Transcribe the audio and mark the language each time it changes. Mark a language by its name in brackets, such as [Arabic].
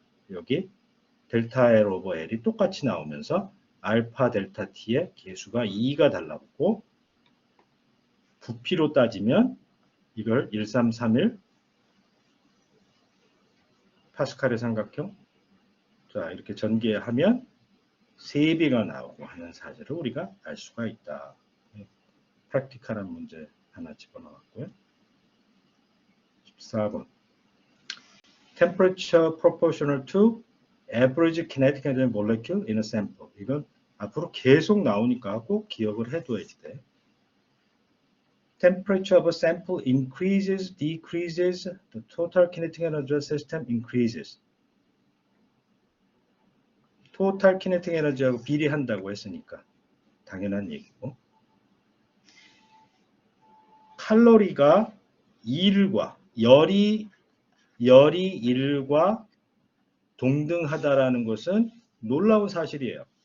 [Korean] 여기 델타 L 오버 L이 똑같이 나오면서 알파 델타 T의 계수가 2가 달라붙고 부피로 따지면 이걸 1331 파스칼의 삼각형 자 이렇게 전개하면 3배가 나오고 하는 사실을 우리가 알 수가 있다. 프랙티컬한 문제 하나 집어넣었고요. [English] 14번 Temperature proportional to average kinetic energy molecule in a sample. [Korean] 이건 앞으로 계속 나오니까 꼭 기억을 해둬야 돼. [English] temperature of a sample increases, decreases, the total kinetic energy of the system increases. [Korean] total kinetic energy하고 비례한다고 했으니까 당연한 얘기고. 칼로리가 1과 열이 1과 동등하다라는 것은 놀라운 사실이에요.